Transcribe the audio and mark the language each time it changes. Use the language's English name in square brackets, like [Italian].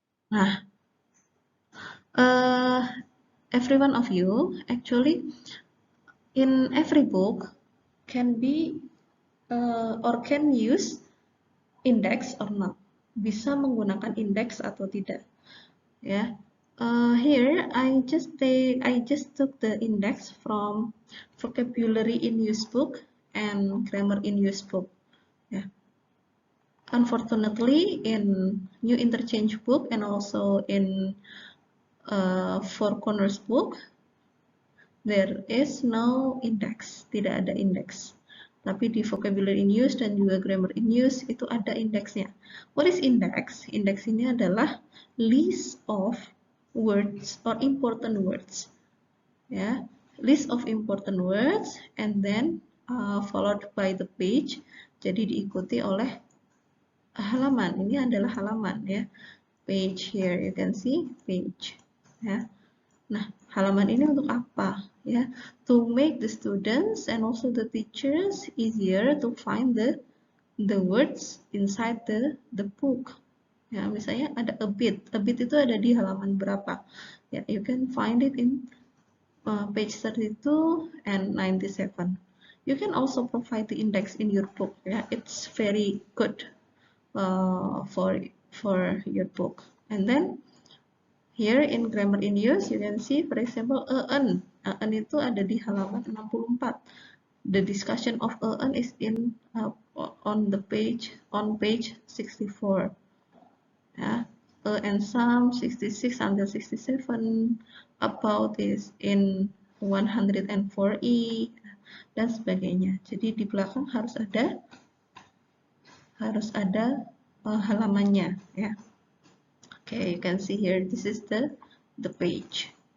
[English] Nah, every one of you actually in every book can be or can use index or not. [Indonesian] Bisa menggunakan index atau tidak. Ya. [English] Here I just took the index from vocabulary in use book and grammar in use book. Yeah. Unfortunately, in New Interchange book and also in Four Corners book, there is no index, [Indonesian] tidak ada index. Tapi di vocabulary in use dan juga grammar in use itu ada indeksnya. [English] What is index? Index [Indonesian] ini adalah [English] list of words or important words. Ya, list of important words and then followed by the page. [Indonesian] Jadi diikuti oleh halaman. Ini adalah halaman ya. [English] Page here you can see page. Ya. [Indonesian] Nah, halaman ini untuk apa? [English] Ya, to make the students and also the teachers easier to find the words inside the book. [Indonesian] Ya, misalnya ada a bit itu ada di halaman berapa? [English] Ya, you can find it in page 32 and 97. You can also provide the index in your book. Yeah, it's very good for your book. And then here in grammar in use, you can see, for example, an [Indonesian] itu ada di halaman 64. [English] The discussion of an is in on page 64. Yeah, and some 66 until 67, about is in 104e [Indonesian] dan sebagainya. Jadi di belakang harus ada halamannya ya. [English] Okay, you can see here, this is the page.